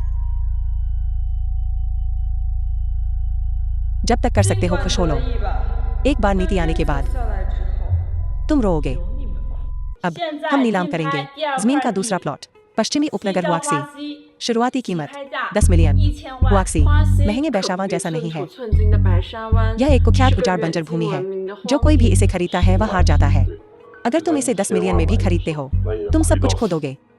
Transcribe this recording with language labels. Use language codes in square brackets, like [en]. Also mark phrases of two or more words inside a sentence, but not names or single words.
[hi] जब तक कर सकते हो खुश हो लो। एक बार नीति आने के बाद [zh] 下来之后， [hi] तुम रोओगे। [zh] 有你们哭。 [hi] अब हम नीलाम करेंगे जमीन का दूसरा प्लॉट, पश्चिमी उपनगर हुआक्सी। शुरुआती कीमत 10 मिलियन। हुआक्सी महंगे बैशावा जैसा नहीं है। यह एक कुख्यात उजाड़ बंजर भूमि है। जो कोई भी इसे खरीदता है वह हार जाता है। अगर तुम इसे 10 मिलियन में भी खरीदते हो तुम सब कुछ खो दोगे।